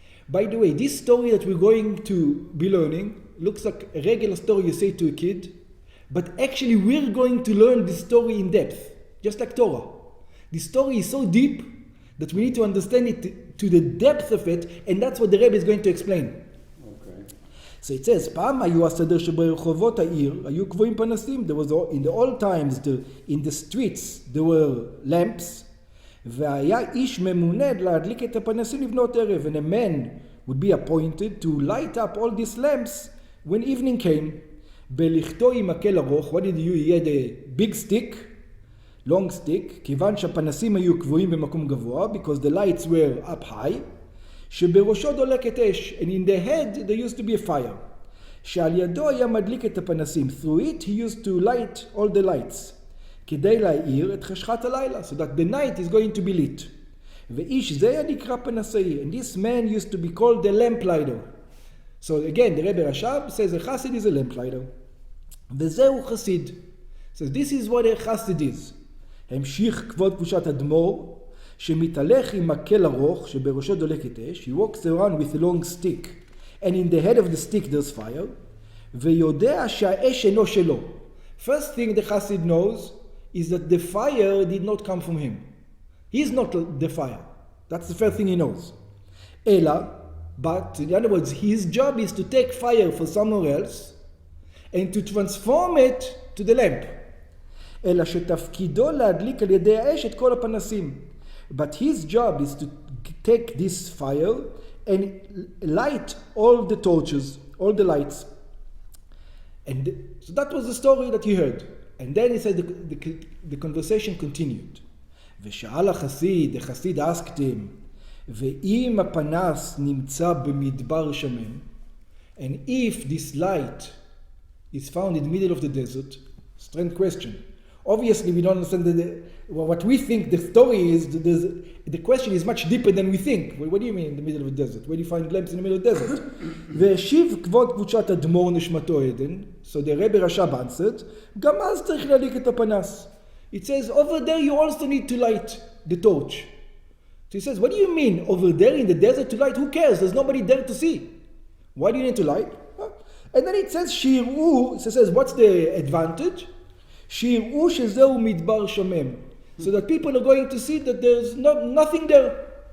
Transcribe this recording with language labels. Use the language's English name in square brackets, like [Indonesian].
[English] By the way, this story that we're going to be learning looks like a regular story you say to a kid, but actually we're going to learn this story in depth, just like Torah. This story is so deep that we need to understand it to the depth of it, and that's what the Rebbe is going to explain. So it says, [Hebrew] פעם היו הסדר שברחובות העיר, היו קבועים פנסים. [English] There was, in the old times, in the streets, there were lamps, [Hebrew] והיה איש ממונה להדליק את הפנסים לבנות ערב, [English] and a man would be appointed to light up all these lamps when evening came. [Hebrew] בלכתו עם מקל ארוך, [English] what did you, he had a big stick, long stick, [Hebrew] כיוון שהפנסים היו קבועים במקום גבוה, [English] because the lights were up high, [Hebrew] שבראשו דולקת אש, [English] and in the head there used to be a fire. [Hebrew] שעל ידו היה מדליק את הפנסים. [English] Through it he used to light all the lights. [Hebrew] כדי להאיר את חשכת הלילה, [English] so that the night is going to be lit. [Hebrew] ואיש זה היה נקרא פנסאי, [English] and this man used to be called the lamplighter. So again, the Rebbe Rashab says a Chassid is a lamplighter. [Hebrew] וזהו חסיד. [English] So this is what a Chassid is. [Hebrew] המשיך כבוד קדושת אדמו"ר, שמתהלך עם מקל ארוך שבראשו דולקת אש, [English] he walks around with a long stick, and in the head of the stick there's fire, [Hebrew] ויודע שהאש אינו שלו. [English] First thing the Chassid knows is that the fire did not come from him. He's not the fire. That's the first thing he knows. אלא, but in other words, his job is to take fire for somewhere else, and to transform it to the lamp. [Hebrew] אלא שתפקידו להדליק על ידי האש את כל הפנסים. [English] But his job is to take this fire and light all the torches, all the lights. And so that was the story that he heard. And then he said the conversation continued. [Hebrew] ושאל החסיד, [English] the Chassid asked him, [Hebrew] ואם הפנס נמצא במדבר שמן, [English] and if this light is found in the middle of the desert, strange question. Obviously, we don't understand what we think the story is. The question is much deeper than we think. What do you mean in the middle of the desert? Where do you find lamps in the middle of the desert? [Hebrew] והשיב כבוד קבוצת אדמו"ר נשמתו עדן, [English] so the Rebbe Rashab answered, [Hebrew] גם אז צריך להדליק את הפנס. [English] It says, over there you also need to light the torch. So he says, what do you mean, over there in the desert to light? Who cares? There's nobody there to see. Why do you need to light? And then it says, [Hebrew] שיראו, [English] it says, what's the advantage? [Hebrew] שיראו שזהו מדבר שומם. [English] So that people are going to see that there's nothing there.